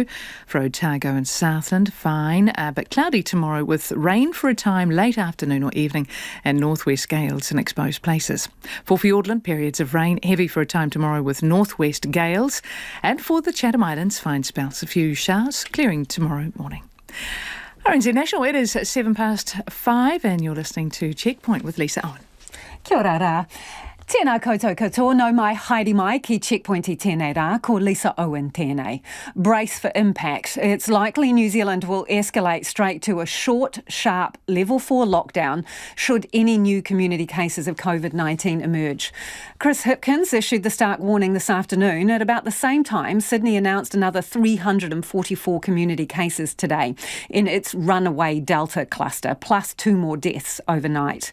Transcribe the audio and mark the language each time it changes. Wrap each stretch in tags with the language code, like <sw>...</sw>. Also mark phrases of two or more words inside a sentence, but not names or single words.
<en>For Otago and Southland, fine, but cloudy tomorrow with rain for a time late afternoon or evening and northwest gales in exposed places. For Fiordland, periods of rain, heavy for a time tomorrow with northwest gales. And for the Chatham Islands, fine spells, a few showers, clearing tomorrow morning. RNZ National, it is 5:07 and you're listening to Checkpoint with Lisa Owen.</en> <mi>Kia ora rā. Tēnā koutou katoa, no mai haere mai ki Checkpoint I tēnei rā, ko Lisa Owen tēnei.</mi> <en>Brace for impact. It's likely New Zealand will escalate straight to a short, sharp level 4 lockdown should any new community cases of COVID-19 emerge. Chris Hipkins issued the stark warning this afternoon. At about the same time, Sydney announced another 344 community cases today in its runaway Delta cluster, plus 2 more deaths overnight.</en>